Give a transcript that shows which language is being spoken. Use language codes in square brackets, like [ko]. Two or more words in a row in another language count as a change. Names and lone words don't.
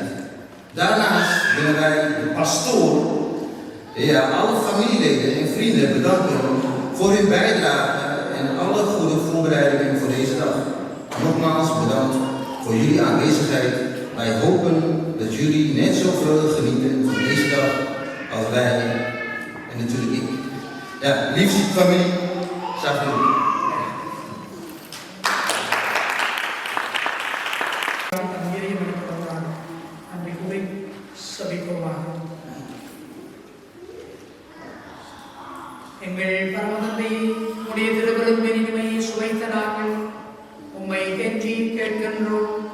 [nl] Daarnaast willen wij de pastoor, alle familieleden en vrienden bedanken voor hun bijdrage en alle goede voorbereidingen voor deze dag. Nogmaals bedankt voor jullie aanwezigheid. Wij hopen dat jullie net zoveel genieten van deze dag als wij en natuurlijk ik. Ja, liefste familie, zacht doen. [ta] எங்கள் பரமதந்தை உடைய திருவருள் இனிமையை சுவைத்த நாங்கள் உம்மை கெஞ்சி கேட்கின்றோம்.